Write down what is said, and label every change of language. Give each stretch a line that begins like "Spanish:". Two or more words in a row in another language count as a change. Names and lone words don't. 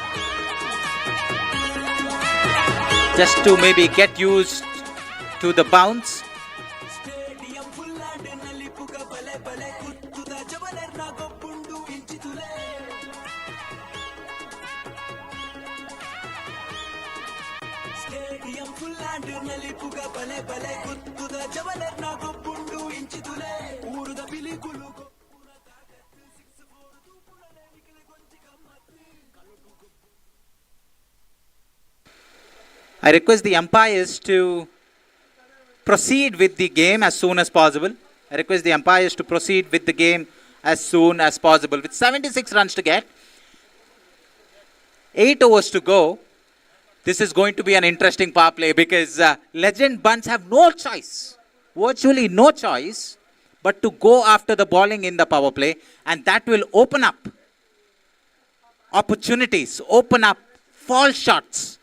English: Just to maybe get used to the bounce. stadium full
Tulu: ಆಂಡ್ ನಲ್ಲಿ ಪುಗ ಬಲೆ ಬಲೆ ಕುತ್ತುದ ಜವಲರ್ನ ಗೊಬ್ಬುಂಡು ಇಂಚಿತುಲೆ
English: stadium full
Tulu: ಆಂಡ್ ನಲ್ಲಿ ಪುಗ ಬಲೆ ಬಲೆ ಕುತ್ತುದ ಜವಲರ್ನ ಗೊಬ್ಬುಂಡು ಇಂಚಿತುಲೆ ಊರುದ ಬಿಲಿಕುಲು ಗೊಬ್ಬುನ ತಾಕತ್ತು ಸಿಕ್ಸ್ ಫೋರ್ ತೂಪುಳನೆ ನಿಖಿಲ್ ಗೊಂಚಿ ಗಮ್ಮತ್ತು
English: I request the umpires to proceed with the game as soon as possible. I request the umpires to proceed with the game as soon as possible. With 76 runs to get, 8 overs to go, this is going to be an interesting power play because Legend Bunts have no choice, virtually no choice, but to go after the bowling in the power play, and that will open up opportunities, open up false shots.